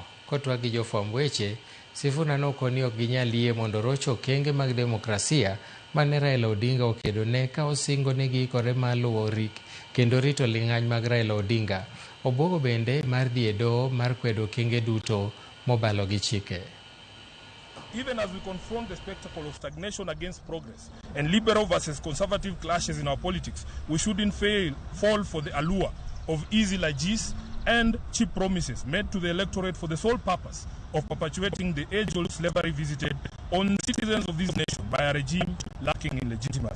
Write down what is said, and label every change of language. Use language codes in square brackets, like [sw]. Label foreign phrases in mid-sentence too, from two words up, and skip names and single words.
[luo] Kotwag gi jofwamb weche, Sifuna nokoni ok ginyal yie mondo rocho okenge mag demokrasia mane Raila Odinga okedo ne ka osingo ne giikore maluwo kendo rito ling'any mag Raila Odinga. Obuogo bende mar dhi e doho mar kwedo okenge duto mobalo gi chike. [en] Even as we confront the spectacle of stagnation against progress and liberal versus conservative clashes in our politics, we shouldn't fall for the allure of easy largesse and cheap promises made to the electorate for the sole purpose of perpetuating the age-old slavery visited on citizens of this nation by a regime lacking in legitimacy.